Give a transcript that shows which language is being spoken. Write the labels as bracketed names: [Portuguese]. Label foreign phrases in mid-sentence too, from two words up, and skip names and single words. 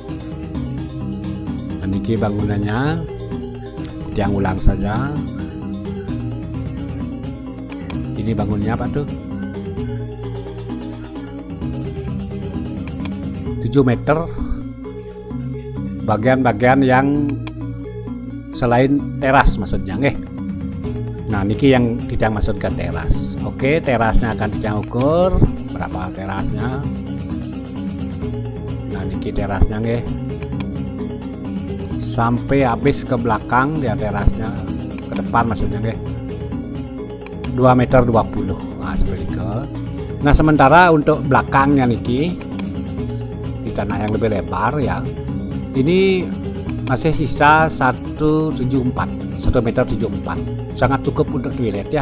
[Indonesian] Dan ini bangunannya tiang ulang saja. Ini bangunnya apa tuh? 7 meter bagian-bagian yang selain teras maksudnya nggih. Nah niki yang tidak masuk ke teras. Oke, terasnya akan kita ukur berapa terasnya. Nah niki terasnya nggih, sampai habis ke belakang dia terasnya, ke depan maksudnya nggih, 2,20 meter. Nah seperti itu. Nah sementara untuk belakangnya niki di tanah yang lebih lebar ya, ini masih sisa 1,74 meter, sangat cukup untuk toilet ya.